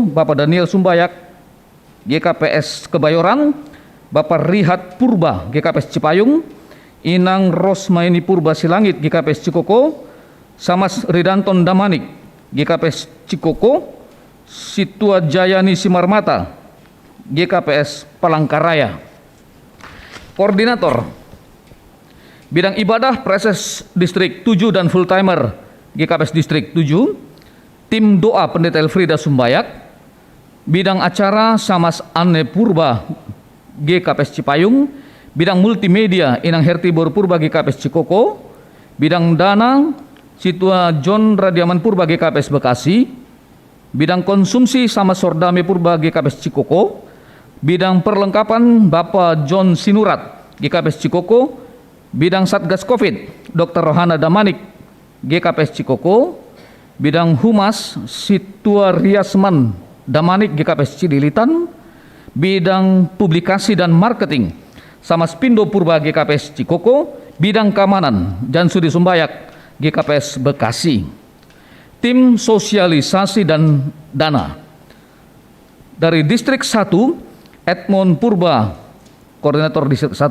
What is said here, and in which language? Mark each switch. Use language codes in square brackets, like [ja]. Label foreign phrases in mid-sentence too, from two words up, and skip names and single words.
[id] Bapak Daniel Sumbayak, GKPS Kebayoran. Bapak Rihat Purba, GKPS Cipayung. Inang Rosmaini Purba Silangit, GKPS Cikoko. Samas Ridanton Damanik, GKPS Cikoko. Situa Jayani Simarmata, GKPS Palangkaraya. Koordinator Bidang Ibadah Preses Distrik 7 dan [en] Full Timer, [id] GKPS Distrik 7. Tim Doa Pendeta Elfrida Sumbayak. Bidang Acara Samas Anne Purba, GKPS Cipayung. Bidang Multimedia Inang Herti Boru Purba, GKPS Cikoko. Bidang Dana Situa John Radiaman Purba, GKPS Bekasi. Bidang Konsumsi sama Sordame Purba, GKPS Cikoko. Bidang Perlengkapan Bapak John Sinurat, GKPS Cikoko. Bidang Satgas Covid Dr. Rohana Damanik, GKPS Cikoko. Bidang Humas Situa Riasman Damanik, GKPS Cidilitan. Bidang Publikasi dan Marketing sama Spindo Purba, GKPS Cikoko. Bidang Keamanan Jansudi Sumbayak, GKPS Bekasi. Tim Sosialisasi dan Dana dari Distrik 1, Edmond Purba, Koordinator Distrik 1.